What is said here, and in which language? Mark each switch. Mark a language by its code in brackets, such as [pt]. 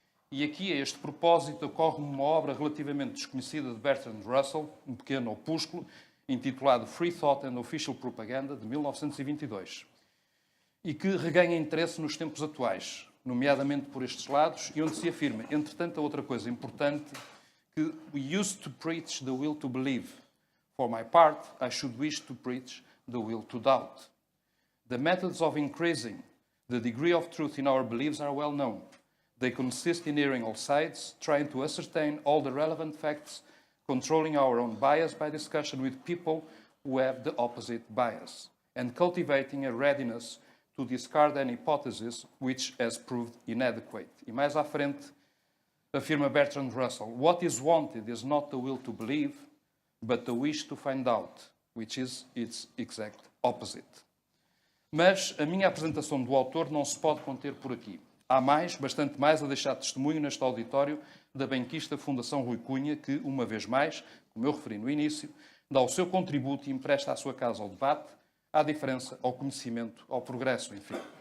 [pt] E aqui, a este propósito, ocorre uma obra relativamente desconhecida de Bertrand Russell, um pequeno opúsculo, intitulado Free Thought and Official Propaganda, de 1922, e que reganha interesse nos tempos atuais, nomeadamente por estes lados, e onde se afirma, entre tanta outra coisa importante, que [en] we used to preach the will to believe. For my part, I should wish to preach the will to doubt. The methods of increasing the degree of truth in our beliefs are well known. They consist in hearing all sides, trying to ascertain all the relevant facts, controlling our own bias by discussion with people who have the opposite bias, and cultivating a readiness to discard any hypothesis which has proved inadequate. [pt] E mais à frente, afirma Bertrand Russell, [en] what is wanted is not the will to believe, but the wish to find out, which is its exact opposite. [pt] Mas a minha apresentação do autor não se pode conter por aqui. Há mais, bastante mais, a deixar testemunho neste auditório da benquista Fundação Rui Cunha, que, uma vez mais, como eu referi no início, dá o seu contributo e empresta a sua casa ao debate, à diferença, ao conhecimento, ao progresso, enfim.